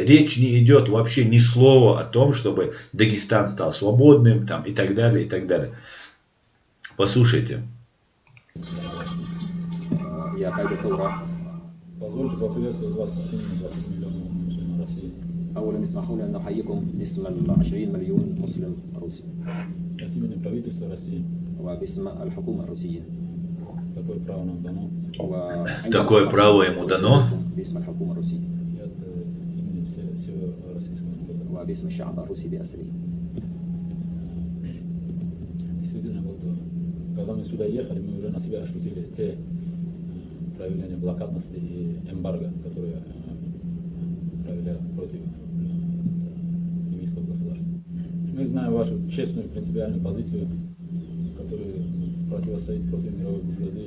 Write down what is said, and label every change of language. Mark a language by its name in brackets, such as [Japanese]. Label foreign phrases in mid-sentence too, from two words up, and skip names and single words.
[Russian] Речь не идет вообще ни слова о том, чтобы Дагестан стал свободным там, и так далее, и так далее. Послушайте. Позвольте поприветствовать вас с именем 20 миллионов мусульман России. [Arabic] أولا اسمحوا لي أن نحييكم باسم 20 مليون مسلم روسي. [Russian] От имени правительства России. [Arabic] وباسم الحكومة الروسية. [Russian] Такое право нам дано. Такое право ему дано. [Arabic] باسم الحكومة الروسية. [Russian] И от имени всего российского народа. [Arabic] وباسم الشعب الروسي بأسره. [Russian] Действительно, вот, когда мы сюда ехали, мы уже на себя ощутили те проявления блокадности и эмбарго, которые проявляют против ливийского государства. Мы знаем вашу честную и принципиальную позицию, которая противостоит против мировой буржуазии.